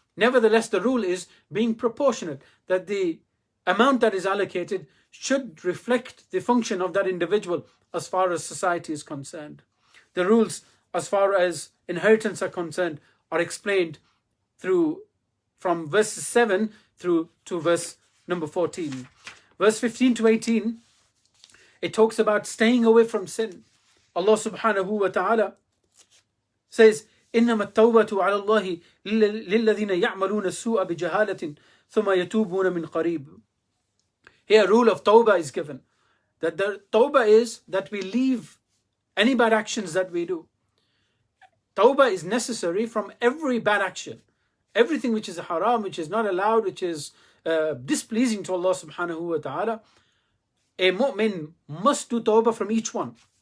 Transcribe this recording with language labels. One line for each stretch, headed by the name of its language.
English: Nevertheless, the rule is being proportionate, that the amount that is allocated should reflect the function of that individual as far as society is concerned. The rules as far as inheritance are concerned are explained from verse 7 through to verse number 14. Verse 15 to 18, it talks about staying away from sin. Allah subhanahu wa ta'ala says,
Arabic: إنما التوبة على الله للذين يعملون السوء بجهالة ثم يتوبون من قريب.
English: Here, rule of tawbah is given. That the tawbah is that we leave any bad actions that we do. Tawbah is necessary from every bad action. Everything which is haram, which is not allowed, which is displeasing to Allah subhanahu wa ta'ala, a mu'min must do tawbah from each one.